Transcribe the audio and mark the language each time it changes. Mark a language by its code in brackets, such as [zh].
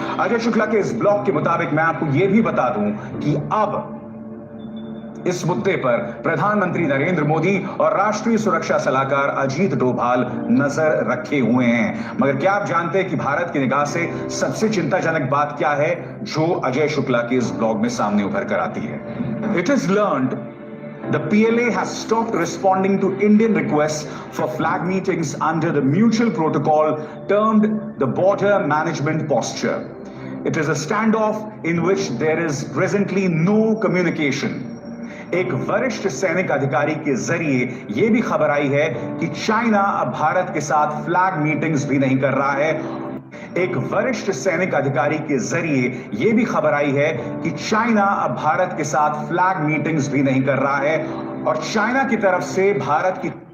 [hi] अजय शुक्ला के इस ब्लॉग के मुताबिक मैं आपको यह भी बता दूं कि अब इस मुद्दे पर प्रधानमंत्री नरेंद्र मोदी और राष्ट्रीय सुरक्षा सलाहकार अजीत डोभाल नजर रखे हुए हैं। मगर क्या आप जानते हैं कि भारत की निगाह से सबसे चिंताजनक बात क्या है, जो अजय शुक्ला के इस ब्लॉग में सामने उभर कर आती है? [en] It is learned the PLA has stopped responding to Indian requests for flag meetings under the mutual protocol termed the Border Management Posture. It is a standoff in which there is presently no communication. [hi] एक वरिष्ठ सैनिक अधिकारी के जरिए यह भी खबर आई है कि चाइना अब भारत के साथ फ्लैग मीटिंग्स भी नहीं कर रहा है। एक वरिष्ठ सैनिक अधिकारी के जरिए यह भी खबर आई है कि चाइना अब भारत के साथ फ्लैग मीटिंग्स भी नहीं कर रहा है, और चाइना की तरफ से भारत की